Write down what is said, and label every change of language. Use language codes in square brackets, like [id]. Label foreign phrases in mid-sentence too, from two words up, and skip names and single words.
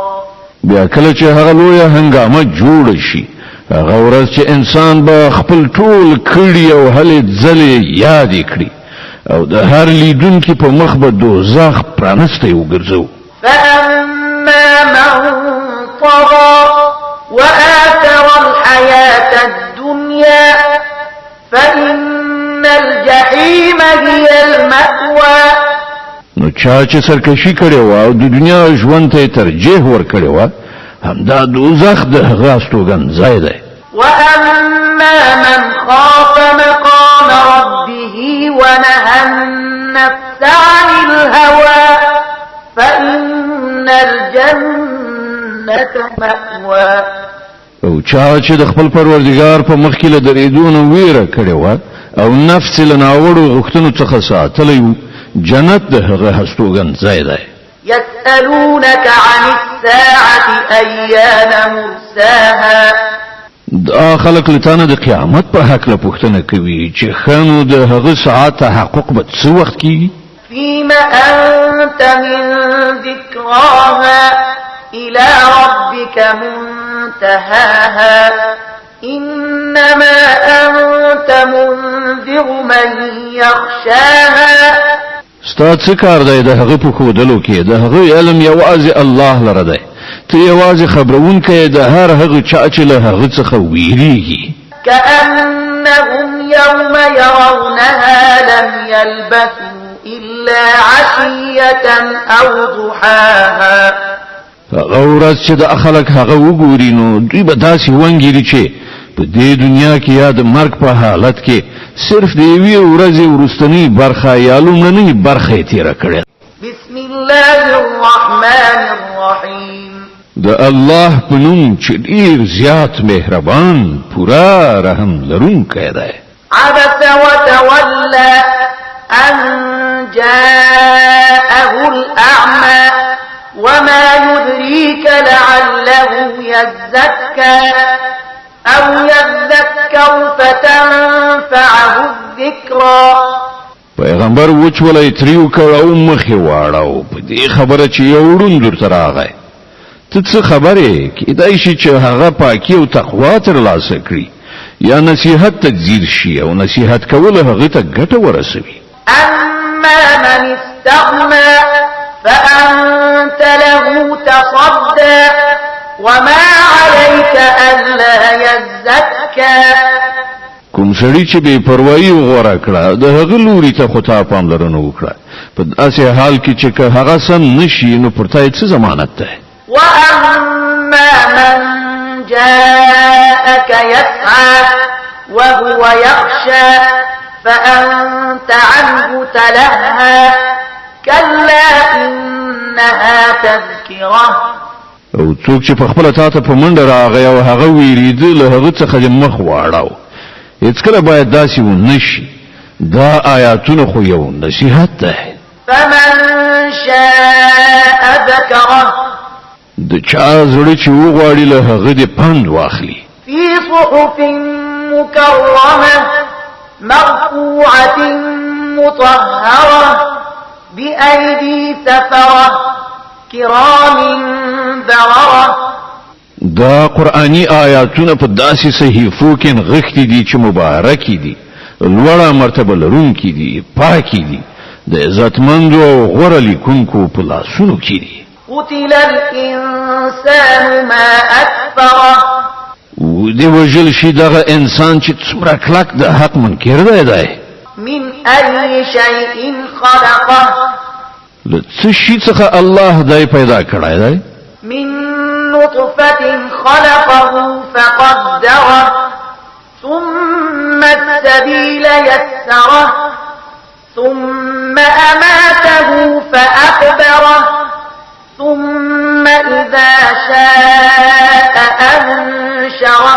[ps] بیا کله چې هغه لویه هنګامه جوړه شي هغه ورځ چې انسان به خپل ټول کړي او هلې ځلې یادې کړي او د هر لیدونکي په مخ به دوزخ پرانستی وګرځو [ar] فأما من طغى وآثر الحياة الدنيا فإن الجحيم هي المأوى [ps] نو چا چې سرکشي کړې وه او د دنیا ژوند ته یې ترجیح ورکړې وه همدا دوزخ د هغه استوګنځی دی [ar] وأما من خاف مقام ربه ونهى النفس عن الهوى فإن الجنة مأوى [ps] او چا چې د خپل پروردګار په مخ کې له درېدو نه ویره کړې وه او نفس یې له ناوړو غوښتنو څخه ساتلی و جنت د هغه هستوګنځی دی [ar] يسألونك عن الساعة أيان مرساها [ps] دا خلق لتانه د قیامت په حق له پوښتنه کوي چې خانو د هغه ساعت تحقق به څه وخت کیږي [ar] فيما أنت من ذكراها إلى ربك منتهاها إنما أنت منذر من يخشاها [ps] ستا څه کار دی د هغه په ښودلو کې د هغه علم یوازې الله لره دی ته یوازې خبرونکی د هر هغه چا چې له هغه څخه ویریږي [ar] كأنهم يوم يرونها لم يلبثوا إلا عشية أو ضحاها [ps] هغه ورځ چې د خلک هغه وګوري نو دوی به داسې ونګیري چې په دې دنیا کې یا د مرګ په حالت کې صرف د یوې ورځې وروستنۍ برخه یا لومړنۍ برخه یې تېره کړې [ar] بسم الله الرحمن الرحيم [ps] د الله په نوم چې ډېر زیات مهربان پورا رحم لرونکی دی [ar] عبس وتولى أن جاءه الأعمى وما يدريك لعله يزكى أو يذكر فتنفعه الذكرى [ps] پیغمبر وچولای تریو کړه او مخې واړو په دې خبره چې یو ړوند درته راغی ته څه خبرې کیدای شي چې هغه پاکي او تقوا ترلاسه کړي یا نصیحت تجزیر شي او نصیحت کول هغه ته ګټه ورسوي [ar] أما من استغنى فأنت له تصدى وما عليك ألا يزكى. [ps] کوم سړی چې بے پروايي غوړه کړه د هغه لوري ته خو ته پاملرنه وکړه په داسې حال کې چې که هغه سم نشي نو پرته څه ضمانت ده. [ar] وأما من جاءك يسعى وهو يخشى فأنت عنه تلهى كلا إنها تذكرة. [ps] او څوک چې په خپل تاته په منډه راغی او هغه ویریده له هغه څخه مخ واړاو هیڅ کله باید داسې ونشي. دا آیاتونه خو یو نصیحت ده. [ar] فمن شاء ذكره [ps] د چا زړه چې وغواړي له هغه دې پند واخلي. [ar] في صحف مكرمة مرفوعة مطهرة بأيدي سفرة كرام بررة. [ps] دا قرآنی آیاتونه په داسې صحیفو کې نغښتي دي چې مبارکي دي، لوړه مرتبه لرونکي دي، پاکي دي، د عزتمندو او غوره لیکونکو په لاسونو کې دي. [ar] قتل الإنسان ما أكفره. [ps] ودې وژل شي دغه انسان چې څومره کلک د حق منکر دی. [ar] من أي شيء خلقه. [ps] له څه شي څخه الله دای پیدا کړی دی؟ [ar] من نطفة خلقه فقدره ثم السبيل يسره ثم أماته فأقبره ثم إذا شاء أنشره.